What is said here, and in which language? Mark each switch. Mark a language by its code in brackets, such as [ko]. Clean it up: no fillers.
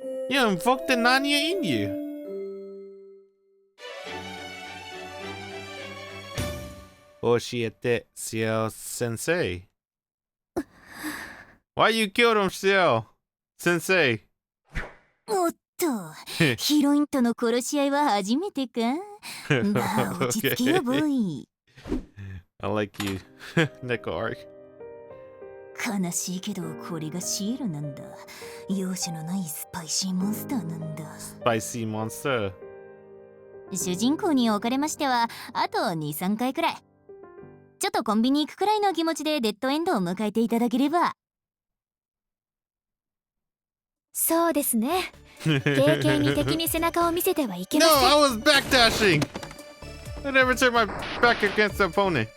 [en] You invoked the Nanya in you. [ja] Oshiete, Ciel Sensei. [en] Why you killed him, Ciel Sensei? [ja] おっと、ヒロインとの殺し合いは初めてか。まあ、落ち着けよ、ボーイ。 [en] I like you, Neko Arc. [ja] 悲しいけど、これがシエルなんだ。容赦のないスパイシーモンスターなんだ。 [en] Spicy monster. [ja] 主人公におかれましては、あと2、3回くらい。ちょっとコンビニ行くくらいの気持ちでデッドエンドを迎えていただければ。そうですね。軽々に敵に背中を見せてはいけま [en] No, [ja] せん。 [en] I was backdashing. I never turned my back against the opponent.